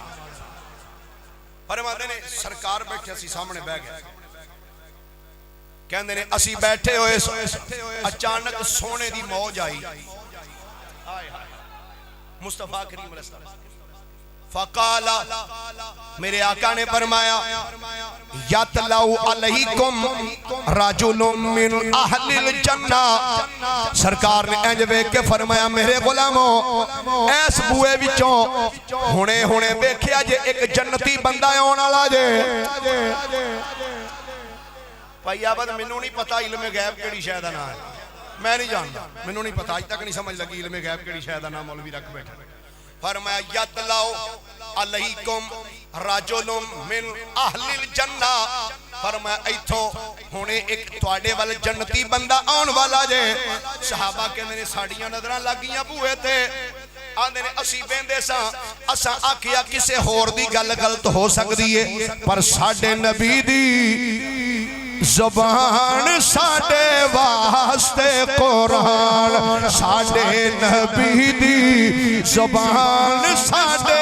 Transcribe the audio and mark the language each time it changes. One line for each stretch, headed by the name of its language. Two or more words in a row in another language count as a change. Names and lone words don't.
Punjabi: فرماتے نے سرکار بیٹھے اسی سامنے بہ گئے کہندے نے اسی بیٹھے ہوئے اچانک سونے دی موج آئی مصطفیٰ کریم
Arabic: علیہ السلام فقال
Punjabi: میرے آقا نے فرمایا
Arabic: یتلو علیکم رجل من اہل الجنہ
Punjabi: سرکار نے انج ویکھ کے فرمایا میرے غلاموں ایس بوئے وچوں ہونے ویکھیا جے ایک جنتی بندہ آن والا جے بھائی آباد مینوں نہیں پتا علم غیب کیڑی شے دا نام ہے
Urdu: میں نہیں جانتا
Punjabi: مینوں نہیں پتا اج تک نہیں سمجھ لگی علم غیب کیڑی شے دا نام مولوی رکھ بیٹھا فرمایا
Arabic: یتلو علیکم رجل من اہل الجنہ
Punjabi: فرمایا ایتھوں ہونے ایک تواڈے وال جنتی بندہ آن والا جے صحابہ کہندے نے ساڈیاں نظراں لگیاں بوئے تے آندے نے اسی بیندے ساں اساں آکھیا کسے ہور دی گل غلط ہو سکدی ہے پر ساڈے نبی دی زبان ساڈے واسطے قرآن ساڈے نبی دی زبان ساڈے